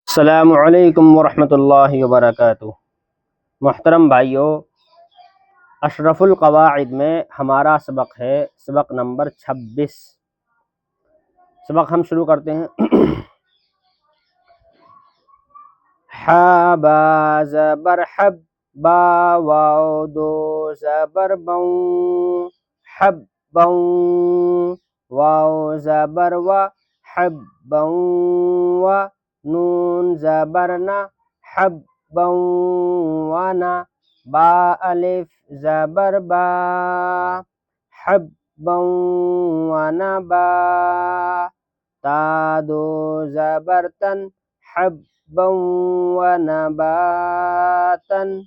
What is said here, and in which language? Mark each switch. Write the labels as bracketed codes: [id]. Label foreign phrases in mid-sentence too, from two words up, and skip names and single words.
[ar] السلام علیکم ورحمۃ اللہ وبرکاتہ۔ [ur] محترم بھائیوں، اشرف القواعد میں ہمارا سبق ہے سبق نمبر 26۔ سبق ہم شروع کرتے ہیں۔ ح با زبر حب، با واو دو زبر بوں، حب بوں، واو زبر و، حب بوں و، نون زبر نا، حب بوں و نا، با الف زبر با، حب بوں و نا با، تا دو زبر تن، حب و نباتا،